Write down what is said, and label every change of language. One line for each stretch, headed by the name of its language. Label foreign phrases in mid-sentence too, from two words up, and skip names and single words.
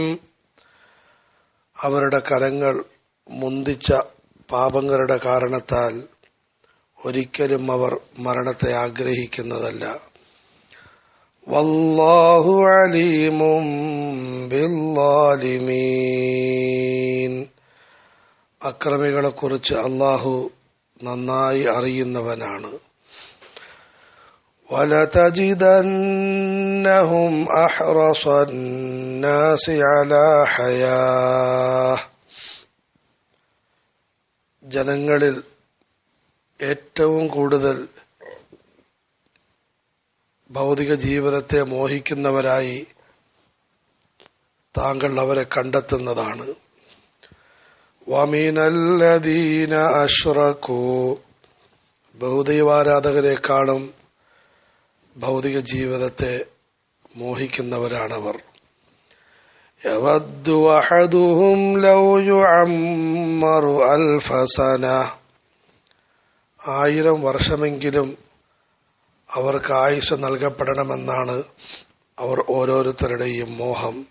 Malayalam: അവരുടെ കരങ്ങൾ മുന്തിച്ച പാപങ്ങളുടെ കാരണത്താൽ ഒരിക്കലും അവർ മരണത്തെ ആഗ്രഹിക്കുന്നതല്ല.
Arabic: والله عليم بالظالمين.
Malayalam: അക്രമികളെക്കുറിച്ച് അല്ലാഹു നന്നായി അറിയുന്നവനാണ്.
Arabic: وَلَتَجِدَنَّهُمْ أَحْرَصَ النَّاسِ عَلَى حَيَاةٍ.
Malayalam: ജനങ്ങളിൽ ഏറ്റവും കൂടുതൽ ഭൗതിക ജീവിതത്തെ മോഹിക്കുന്നവരായി താങ്കൾ അവരെ കണ്ടെത്തുന്നതാണ്.
Arabic: وَمِنَ الَّذِينَ أَشْرَكُوا.
Malayalam: ബഹുദൈവാരാധകരെക്കാളും ഭൗതിക ജീവിതത്തെ മോഹിക്കുന്നവരാണവർ.
Arabic: يود أحدهم لو يعمر 1000 سنة.
Malayalam: 1000 വർഷമെങ്കിലും അവർക്ക് ആയുസ് നൽകപ്പെടണമെന്നാണ് അവർ ഓരോരുത്തരുടെയും മോഹം.